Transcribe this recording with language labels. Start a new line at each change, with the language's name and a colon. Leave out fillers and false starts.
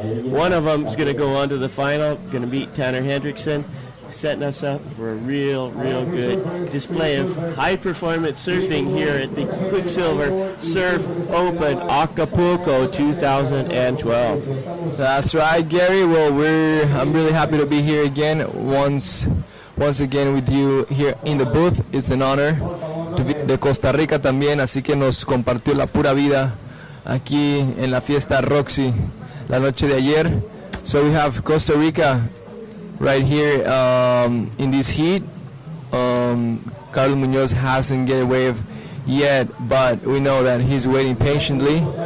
English: One of them is going to go on to the final, going to meet Tanner Hendrickson, setting us up for a real good display of high-performance surfing here at the Quicksilver Surf Open Acapulco 2012. That's right, Gary. Well, I'm really happy to be here again, once again with you here in the booth. It's an honor to be
Spanish: de Costa Rica también, así que nos compartió la pura vida aquí en la fiesta Roxy la noche de ayer.
English: So we have Costa Rica right here in this heat. Carlos Munoz hasn't get a wave yet, but we know that he's waiting patiently.